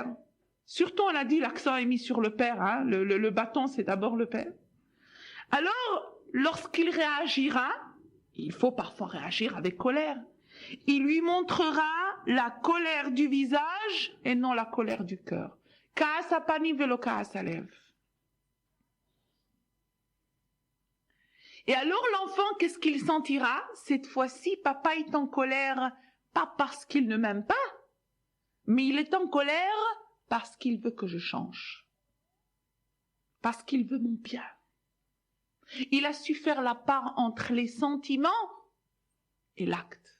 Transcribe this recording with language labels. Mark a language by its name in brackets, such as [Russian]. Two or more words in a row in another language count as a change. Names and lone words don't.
[French] Surtout, on a dit, l'accent est mis sur le père. Hein, le bâton, c'est d'abord le père. Alors, lorsqu'il réagira, il faut parfois réagir avec colère. Il lui montrera la colère du visage et non la colère du cœur. [Hebrew] כעס פנים ולא כעס לב. [French] Et alors l'enfant, qu'est-ce qu'il sentira? Cette fois-ci, papa est en colère, pas parce qu'il ne m'aime pas, mais il est en colère parce qu'il veut que je change. Parce qu'il veut mon bien. Il a su faire la part entre les sentiments et l'acte.